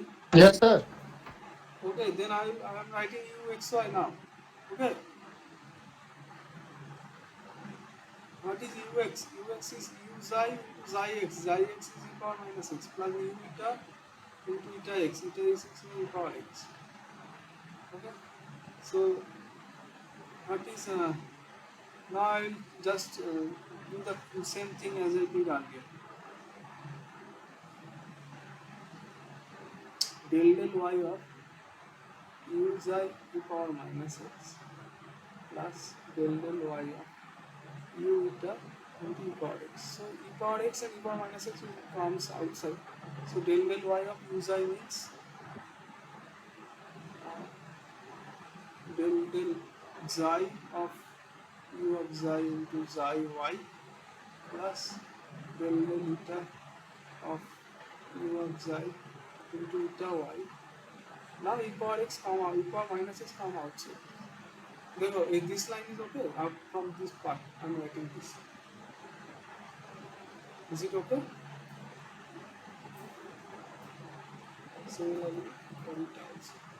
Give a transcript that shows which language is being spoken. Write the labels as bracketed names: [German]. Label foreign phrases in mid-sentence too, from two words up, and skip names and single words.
[English] Yes, sir. Okay, then I am writing uxy now. Okay, what is ux? Ux is u xi into xi x. Xi x is e power minus x plus u eta into eta x. Eta x is e power x. Okay, so what is now I will just do the same thing as I did earlier. Del y of u xi e power minus x plus del y of u eta into e power x. So e power x and e power minus x will comes outside. So del y of u xi means del xi of u of xi into xi y plus del eta of u of xi into eta y. Now e power x come out, e power minus x come outside. Therefore, if this line is okay, from this part I am writing this. Is it okay? Similarly, for it also.